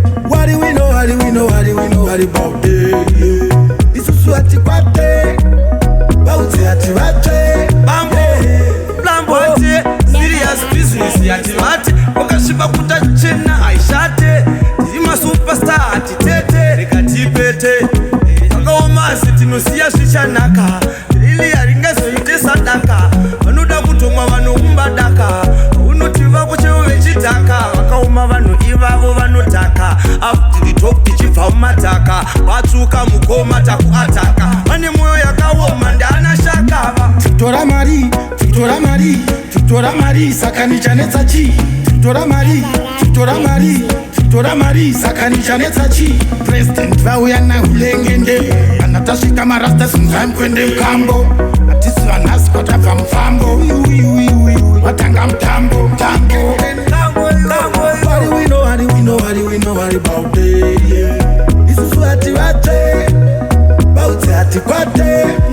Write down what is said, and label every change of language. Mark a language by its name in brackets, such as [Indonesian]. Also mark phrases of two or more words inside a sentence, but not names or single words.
[Shona] Wari wino, wari wino, wari wino, wari baude. Isusu ati kwate, bauze ati wache. Bambo, Blambo ati, [English] serious business [Shona] ati mati. Wakashiba kuta chena aishate. Tiri ma superstar ati tete, reka tipete. Takaoma asi tinosiya zvichanaka. Ili haringazoiti sadaka. Vanoda kutomwa vanoumba daka. Unoti vako chaivo vechidhaka. Vakaoma vanhu ivavo vanodhaka. [English] After the top [Shona] tichibva mumadhaka. Vatsvuka mukoma takuataka. Vane mwoyo yakaoma, ndeana shaka. Victor Amari, Victor Amari. Tora mari, saka nichanetsa chi? Tora mari, tora mari, tora mari, saka nichanetsa chi? President vauya nahulengende. Kana tasvika marasta, sunzai mukwende mukambo. Hatisi vanhasi, kwatabva mufambo. Ui, ui, ui, ui, ui. Watanga mutambo, mutambo. Wari wino, wari wino, wari wino, wari baude, yeah. Isusu hati vate, baudze hati kwate.